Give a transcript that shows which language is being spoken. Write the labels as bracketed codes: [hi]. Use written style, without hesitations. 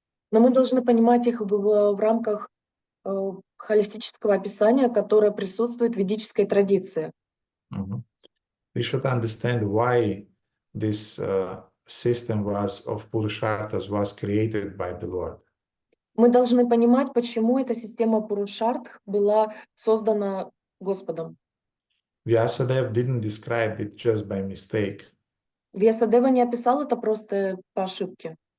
[ru] Но мы должны понимать их в рамках холистического описания, которое присутствует в ведической традиции. [en] We should understand why this system of Purusharthas was created by the Lord. [ru] Мы должны понимать, почему эта система Пурушартх была создана Господом. [en] Vyasadeva didn't describe it just by mistake. [ru] Вьясадева не описал это просто по ошибке.